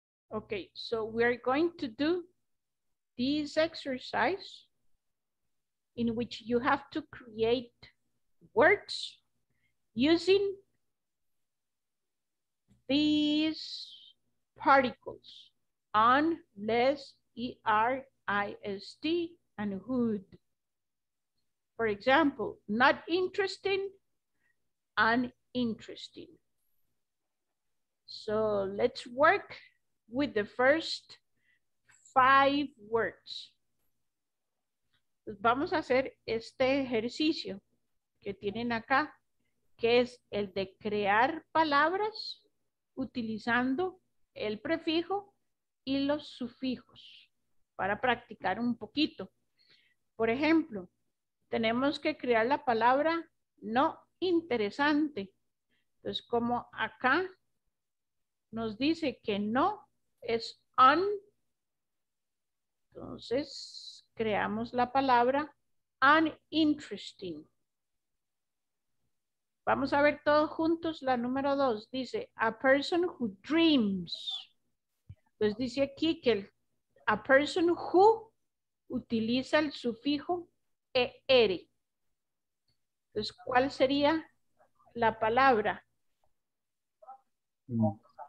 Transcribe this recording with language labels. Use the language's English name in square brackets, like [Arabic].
[English] Okay, so we're going to do this exercise in which you have to create words using these particles: on, less, ER-IST, and hood. For example, not interesting, uninteresting. So let's work with the first 5 words. [Spanish] Pues vamos a hacer este ejercicio que tienen acá, que es el de crear palabras utilizando el prefijo y los sufijos para practicar un poquito. Por ejemplo, tenemos que crear la palabra no interesante. Entonces, como acá nos dice que no es un, entonces creamos la palabra uninteresting. Vamos a ver todos juntos la número 2. Dice, [English] a person who dreams. [Spanish] Entonces dice aquí que [English] a person who [Spanish] utiliza el sufijo er. Entonces, ¿cuál sería la palabra? No.